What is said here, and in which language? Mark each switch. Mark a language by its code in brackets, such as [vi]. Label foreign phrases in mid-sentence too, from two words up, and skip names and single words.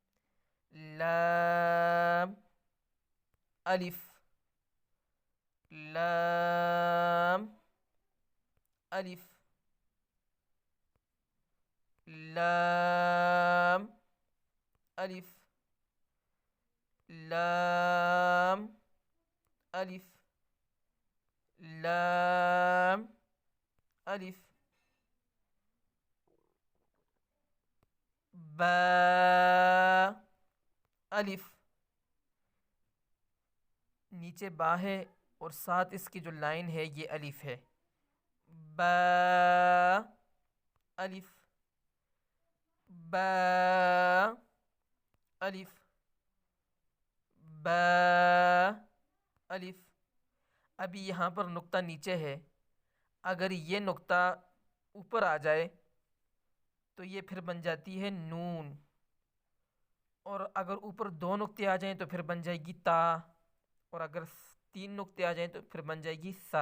[ur] لام الف، لام الف، لام الف، لام الف، لام الف۔ با الف، نیچے با ہے اور ساتھ اس کی جو لائن ہے یہ الف ہے۔ با الف، با الف، با الف۔ ابھی یہاں پر نقطہ نیچے ہے، اگر یہ نقطہ اوپر آ جائے تو یہ پھر بن جاتی ہے نون، اور اگر اوپر دو نقطے آ جائیں تو پھر بن جائے گی تا، اور اگر 3 نقطے آ جائیں تو پھر بن جائے گی سا۔